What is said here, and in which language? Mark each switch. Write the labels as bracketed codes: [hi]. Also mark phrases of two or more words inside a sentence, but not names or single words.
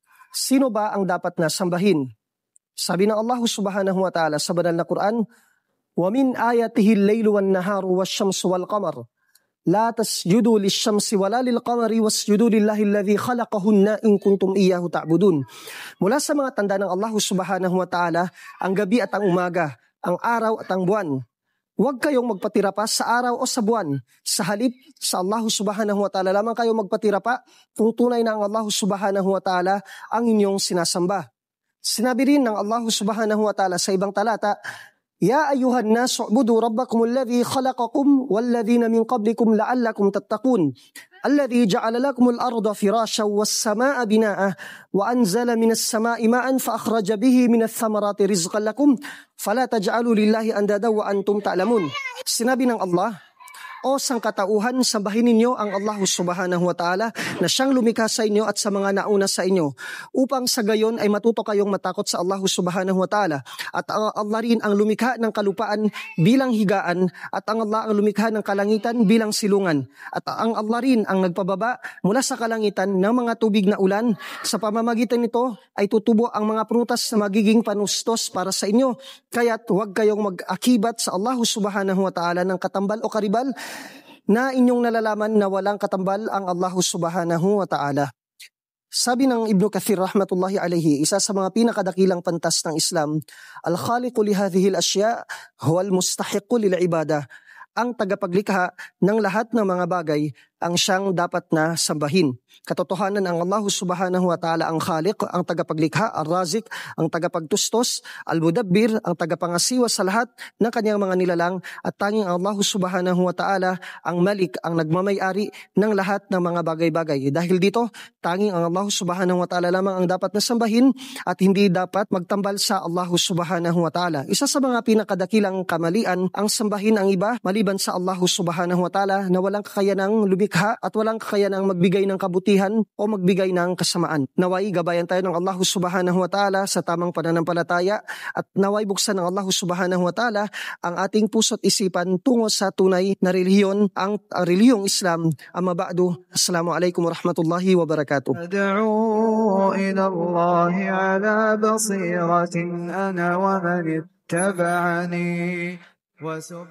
[tl] Sino ba ang dapat na sambahin? Sabi ng Allah [ar] سبحانه وتعالى [tl] sa banal na Quran, [ar] وَمِنْ آيَاتِهِ اللَّيْلُ وَالنَّهَارُ وَالشَّمْسُ وَالْقَمَرُ لَا تَسْجُدُوا لِلشَّمْسِ وَلَا لِلْقَمَرِ وَاسْجُدُوا لِلَّهِ الَّذِي خَلَقَهُنَّ إِن كُنتُمْ إِيَّاهُ تَعْبُدُونَ. [tl] Mula sa mga tanda ng Allah [ar] سبحانه وتعالى, [tl] ang gabi at ang umaga, ang araw at ang buwan. Huwag kayong magpatira pa sa araw o sa buwan. Sa halip, sa Allah [ar] سبحانه وتعالى [tl] lamang kayong magpatira pa kung tunay na ang Allah [ar] سبحانه وتعالى [tl] ang inyong sinasamba. Sinabi rin ng Allah [ar] سبحانه وتعالى [tl] sa ibang talata, [ar] يا أيها الناس اعبدوا ربكم الذي خلقكم والذين من قبلكم لعلكم تتقون الذي جعل لكم الأرض فراشا والسماء بناء وأنزل من السماء ماء فأخرج به من الثمرات رزقا لكم فلا تجعلوا لله أندادا وأنتم تعلمون. [tl] Sinabi ng Allah, o sangkatauhan, sambahin ninyo ang Allah [ar] سبحانه وتعالى [tl] na siyang lumikha sa inyo at sa mga nauna sa inyo, upang sa gayon ay matuto kayong matakot sa Allah [ar] سبحانه وتعالى. [tl] At ang Allah rin ang lumikha ng kalupaan bilang higaan, at ang Allah ang lumikha ng kalangitan bilang silungan. At ang Allah rin ang nagpababa mula sa kalangitan ng mga tubig na ulan. Sa pamamagitan nito ay tutubo ang mga prutas na magiging panustos para sa inyo. Kaya't huwag kayong mag-akibat sa Allah [ar] سبحانه وتعالى [tl] ng katambal o karibal na inyong nalalaman na walang katambal ang Allah [ar] سبحانه وتعالى. [tl] Sabi ng Ibn Kathir [ar] رحمة الله عليه, [tl] isa sa mga pinakadakilang pantas ng Islam, [ar] الخالق لهذه الأشياء هو المستحق للعبادة. [tl] Ang tagapaglikha ng lahat ng mga bagay ang siyang dapat na sambahin. Katotohanan ang Allah [ar] سبحانه وتعالى [tl] ang khaliq, ang tagapaglikha, ar-razik, ang tagapagtustos, al-mudabbir, ang tagapangasiwa sa lahat ng kanyang mga nilalang, at tanging ang Allah [ar] سبحانه وتعالى [tl] ang malik, ang nagmamay-ari ng lahat ng mga bagay-bagay. Dahil dito, tanging ang Allah [ar] سبحانه وتعالى [tl] lamang ang dapat na sambahin at hindi dapat magtambal sa Allah [ar] سبحانه وتعالى. [tl] Isa sa mga pinakadakilang kamalian ang sambahin ang iba maliban sa Allah [ar] سبحانه وتعالى [tl] na walang kakayanang lumikha at walang kakayanang magbigay ng kabutihan o magbigay ng kasamaan. Naway gabayan tayo ng Allah [ar] سبحانه وتعالى [tl] sa tamang pananampalataya, at naway buksan ng Allah [ar] سبحانه وتعالى [tl] ang ating puso't isipan tungo sa tunay na relihiyon, ang relihiyong Islam. [ar] أما بعد، السلام عليكم ورحمة الله وبركاته. أدعو إلى الله على بصيرة أنا ومن اتبعني